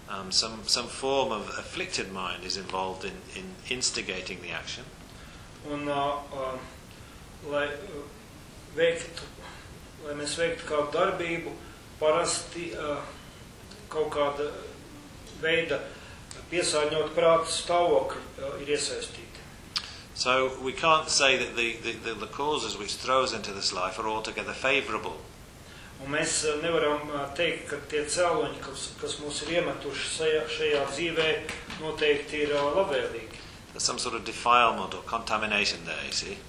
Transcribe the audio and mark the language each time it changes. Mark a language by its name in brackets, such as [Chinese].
[English] Some form of afflicted mind is involved in instigating the action. [Latvian] Un lai veiktu, lai mēs veiktu kādu darbību, parasti kaut kāda veida piesārņot prāta stāvokļi ir iesaistīti. [English] So we can't say that the causes which throws into this life are altogether favorable. [Latvian] Un mēs nevaram teikt, ka tie cēloņi, kas mūs ir iemetuši šajā dzīvē, noteikti ir labvēlīgi. [English] There's some sort of defilement or contamination there, you see.